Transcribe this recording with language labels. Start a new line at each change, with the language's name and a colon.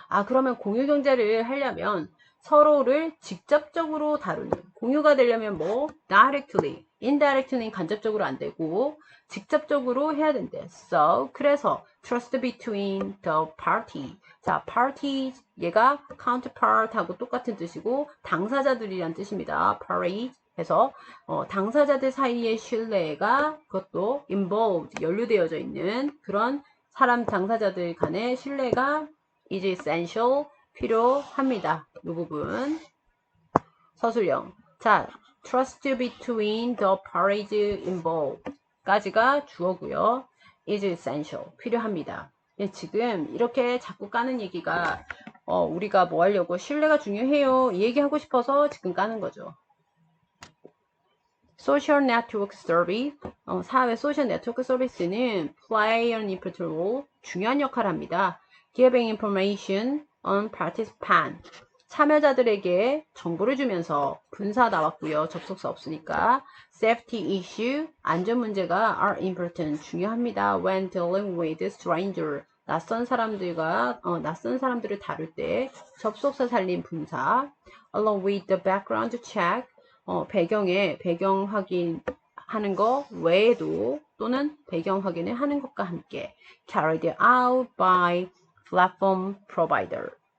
Korean: 그러면 공유 경제를 하려면 서로를 직접적으로 다루는, 공유가 되려면 뭐? directly, indirectly는 간접적으로 안 되고 직접적으로 해야 된대.
English: So,
Korean: 그래서
English: trust between the party.
Korean: 자, party, 얘가 counterpart하고 똑같은 뜻이고 당사자들이란 뜻입니다. party 해서 당사자들 사이의 신뢰가 그것도 involved, 연루되어져 있는 그런 당사자들 간의 신뢰가
English: is essential,
Korean: 필요합니다. 이 부분. 서술형.
English: 자, trust between the parties involved
Korean: 까지가 주어고요.
English: is essential,
Korean: 필요합니다. 지금 이렇게 자꾸 까는 얘기가 우리가 뭐 하려고 신뢰가 중요해요. 이 얘기하고 싶어서 지금 까는 거죠.
English: Social Network Service,
Korean: 사회 소셜 네트워크 서비스는
English: play an important role,
Korean: 중요한 역할을 합니다.
English: Giving information on participant,
Korean: 참여자들에게 정보를 주면서 분사 나왔고요. 접속사 없으니까.
English: Safety issue,
Korean: 안전 문제가
English: are important,
Korean: 중요합니다.
English: When dealing with stranger,
Korean: 낯선 사람들을 다룰 때 접속사 살린 분사.
English: Along with the background check,
Korean: 배경 확인하는 거 외에도 또는 배경 확인을 하는 것과 함께
English: carried out by platform provider.